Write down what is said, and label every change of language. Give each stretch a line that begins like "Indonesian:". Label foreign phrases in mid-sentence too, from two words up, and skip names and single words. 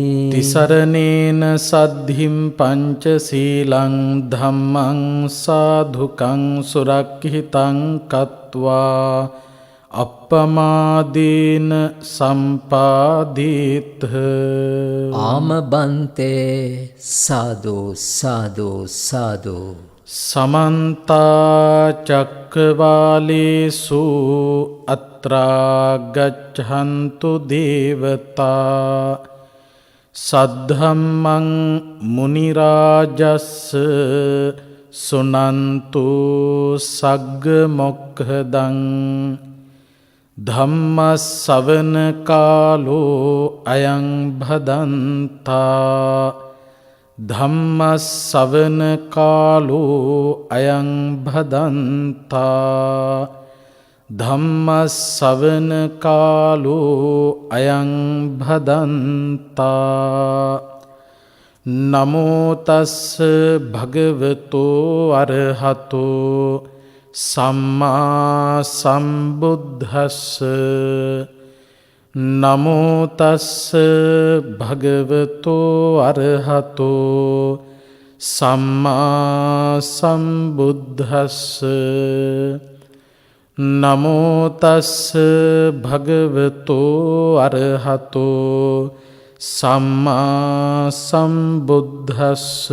Pali: තිසරණේන සද්ධිම් පංචශීලං ධම්මං සාධුකං සුරක්ඛිතං කତ୍වා අප්පමාදීන සම්පාදීත. ආමබන්තේ සාදු සාදු සාදු. සමන්ත චක්කවාලේසු අත්‍රා ගච්ඡන්තු දේවතා සද්ධම්මං මුනි රාජස්ස සුනන්තු සග්ග මොක්ඛදං ධම්ම ශ්‍රවණ කාලෝ අයං භදන්තා ධම්මස්සවන කාලෝ අයං භදන්තා ධම්මස්සවන කාලෝ අයං භදන්තා නමෝ තස්ස භගවතෝ අරහතෝ සම්මා සම්බුද්දස්ස නමෝ තස්ස භගවතෝ අරහතෝ සම්මා සම්බුද්දස්ස නමෝ තස්ස භගවතෝ අරහතෝ සම්මා සම්බුද්දස්ස